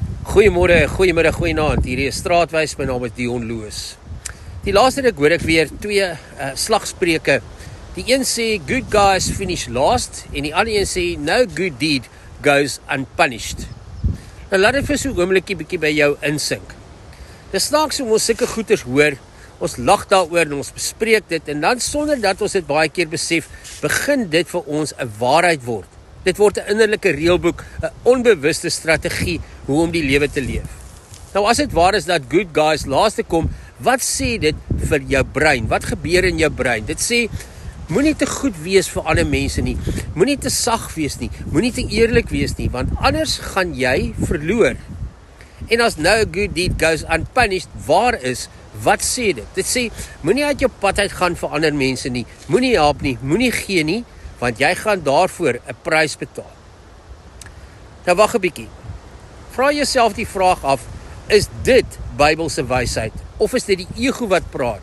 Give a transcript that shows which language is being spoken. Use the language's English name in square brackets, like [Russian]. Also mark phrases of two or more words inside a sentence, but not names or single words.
[Afrikaans] Goeiemôre, goeiemiddag, goeienaand. Hierdie is Straatwys, my naam is Dion Loos. Die laaste ruk hoor ek weer twee slagspreuke. Die een sê, [English] good guys finish last, [Afrikaans] en die ander een sê, [English] no good deed goes unpunished. [Afrikaans] Nou laat dit vir so 'n oombliekie bietjie by jou insink. Dis snaaks om ons sulke goeters hoor, ons lag daaroor en ons bespreek dit, en dan sonder dat ons dit baie keer besef, begin dit vir ons 'n waarheid word. Dit word 'n innerlike reëlboek, 'n onbewuste strategie hoe om die lewe te leef. Nou as dit waar is dat [English] good guys [Afrikaans] laaste kom, wat sê dit vir jou brein? Wat gebeur in jou brein? Dit sê, moenie te goed wees vir ander mense nie, moenie te sag wees nie, moenie te eerlik wees nie, want anders gaan jy verloor. En as [English] no good deed goes unpunished, [Afrikaans] waar is, wat sê dit? Dit sê, moenie uit jou pad uit gaan vir ander mense nie, moenie help nie, moenie gee nie, want jy gaan daarvoor 'n prys betaal. Nou wag 'n bietjie. Vra jouself die vraag af, is dit Bybelse wysheid of is dit die ego wat praat?